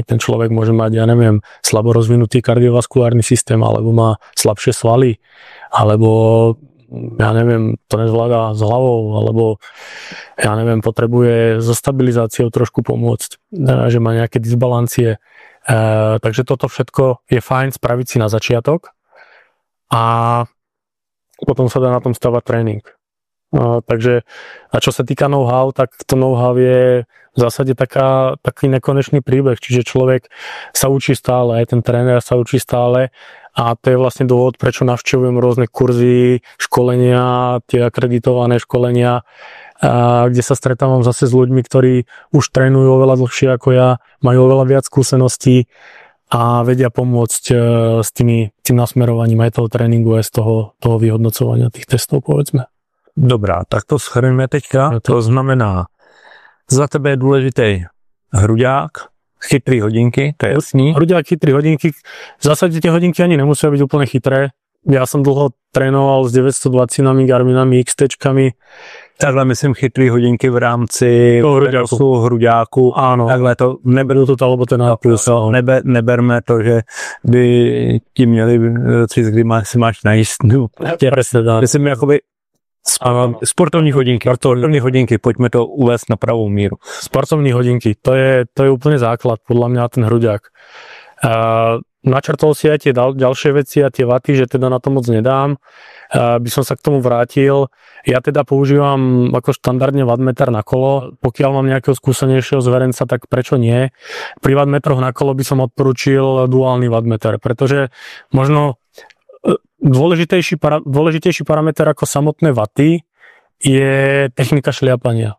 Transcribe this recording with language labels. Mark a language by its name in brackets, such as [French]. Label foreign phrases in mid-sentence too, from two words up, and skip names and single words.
[Slovak] Ten človek môže mať, ja neviem, slabo rozvinutý kardiovaskulárny systém, alebo má slabšie svaly, alebo ja neviem, to nezvláda s hlavou, alebo ja neviem, potrebuje so stabilizáciou trošku pomôcť, že má nejaké disbalancie. Takže toto všetko je fajn spraviť si na začiatok a potom sa dá na tom stavať tréning. Takže a čo sa týka know-how, tak to know-how je v zásade taký nekonečný príbeh, čiže človek sa učí stále, aj ten tréner sa učí stále a to je vlastne dôvod, prečo navštevujem rôzne kurzy, školenia, tie akreditované školenia, kde sa stretávam zase s ľuďmi, ktorí už trénujú oveľa dlhšie ako ja, majú oveľa viac skúseností a vedia pomôcť s tým nasmerovaním aj toho tréningu, aj z toho vyhodnocovania tých testov, povedzme. [Czech] Dobrá, tak to shrneme teďka. To znamená, za tebe je důležitý hruďák, chytrý hodinky, to je jasný. Hruďák, chytrý hodinky, [Slovak] v zásade tie hodinky ani nemusia byť úplne chytré. Ja som dlho trénoval s 920 Garminami, XT-čkami. [Czech] Takhle myslím chytrý hodinky v rámci hruďáku. [Slovak] Áno. [Czech] Takhle to [Slovak] Neberú to alebo ten plus. [Czech] Neberme to, že by ti měli říct, kdy si máš najíst. [Slovak] Presne tak. [Czech] Myslím, jakoby sportovní hodinky, pojďme to uvést na pravou míru. Sportovní hodinky, [Slovak] to je úplne základ, podľa mňa ten hruďák. Načrtol si aj tie ďalšie veci a tie vaty, že teda na to moc nedám. By som sa k tomu vrátil. Ja teda používam ako štandardne wattmeter na kolo. Pokiaľ mám nejakého skúsenejšieho zverenca, tak prečo nie? Pri wattmetroch na kolo by som odporučil duálny wattmeter, pretože možno dôležitejší parameter ako samotné vaty je technika šliapania.